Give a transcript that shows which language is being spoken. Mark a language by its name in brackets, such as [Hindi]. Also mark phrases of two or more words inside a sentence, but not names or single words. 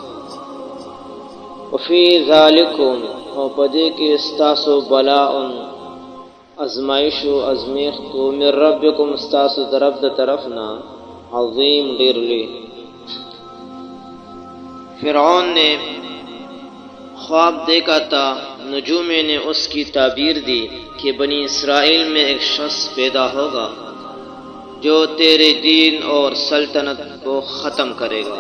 [Arabic] وفي ذالکم، [Pashto] او په دې کې ستاسو بلاء، ازمایش و ازمیښت و، [Arabic] من ربکم، [Pashto] ستاسو د رب د طرف نه، عظیم، ډېر لوی۔ [Urdu] فرعون نے خواب دیکھا تھا، نجومیں نے اس کی تعبیر دی کہ بنی اسرائیل میں ایک شخص پیدا ہوگا جو تیرے دین اور سلطنت کو ختم کرے گا۔